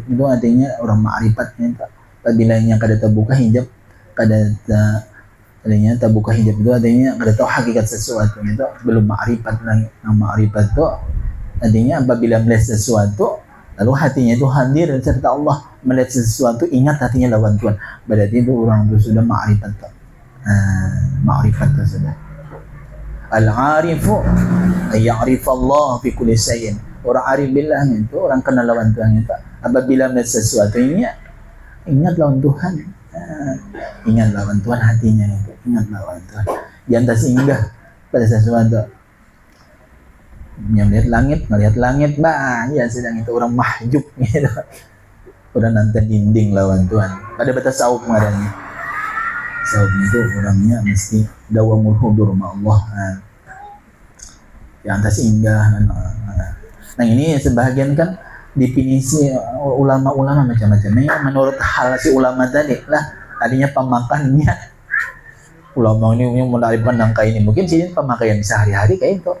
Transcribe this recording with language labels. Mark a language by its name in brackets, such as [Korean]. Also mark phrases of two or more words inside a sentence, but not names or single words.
[Banjar] Itu artinya orang ma'rifatnya. Apabila yang kada terbuka hijab, kada artinya terbuka hijab itu artinya kada tahu hakikat sesuatu, itu belum ma'rifat lagi. Yang ma'rifat itu artinya apabila melihat sesuatu lalu hatinya itu hadir serta Allah, melihat sesuatu ingat hatinya lawan Tuhan, berarti itu orang itu sudah ma'rifat. Ma'rifat itu sudah. [Arabic] العارف يعرف الله في كل شيء. [Banjar] Orang arif billah itu orang kenal lawan Tuhan itu apabila melihat sesuatu ini ingat lawan Tuhan. Ingat lawan Tuhan hatinya itu, ingat lawan Tuhan. Jangan tersinggah pada sesuatu. Yang melihat langit, ya sedang itu orang mahjub gitu. Udah nanti dinding lawan Tuhan. Pada batas tasawuf ngarannya. Tasawuf itu orangnya mesti [Arabic] دوام الحضور مع الله. [Banjar] Yang tersinggah. Nah, ini sebagian kan definisi ulama-ulama macam-macam. Ini menurut hal si ulama tadi lah, artinya pemakannya. Ulama ini mulai pandang kayak ini. Mungkin sih pemakaian sehari-hari kayak itu.